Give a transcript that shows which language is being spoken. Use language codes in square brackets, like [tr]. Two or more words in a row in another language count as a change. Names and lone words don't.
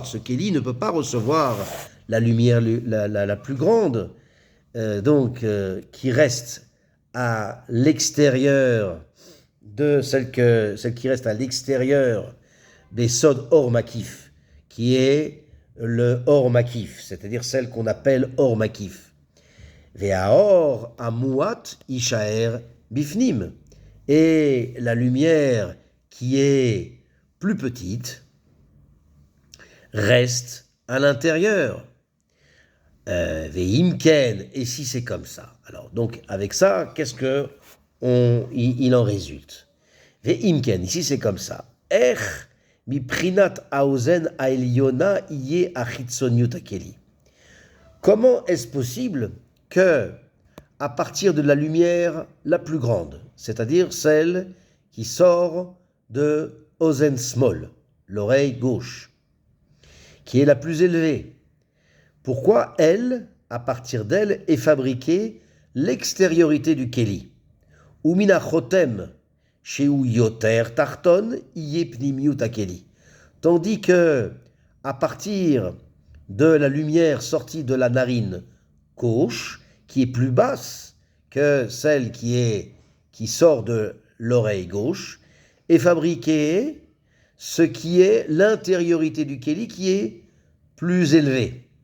[fr] Ce keli ne peut pas recevoir la lumière la plus grande, qui reste à l'extérieur de celle qui reste à l'extérieur des [he] סוד אור מקיף, [fr] qui est le [he] אור מקיף, [fr] c'est-à-dire celle qu'on appelle [he] אור מקיף. והאור המועט ישאר בפנים, [fr] et la lumière qui est plus petite reste à l'intérieur. Ve'imken, et si c'est comme ça. Alors donc avec ça, qu'est-ce que il en résulte? Ve'imken, ici c'est comme ça. [he] איך מהארת האוזן העליונה היא החיצוניות הכלי. [fr] Comment est-ce possible que, à partir de la lumière la plus grande, c'est-à-dire celle qui sort de [he] אוזן שמאל, [fr] l'oreille gauche, qui est la plus élevée, pourquoi elle, à partir d'elle, est fabriquée l'extériorité du keli? [he] ומן החוטם שהוא יותר תחתון היא פנימיות הכלי. [fr] Tandis que, à partir de la lumière sortie de la narine gauche, qui est plus basse que celle qui sort de l'oreille gauche, est fabriquée ce qui est l'intériorité du keli qui est plus élevée.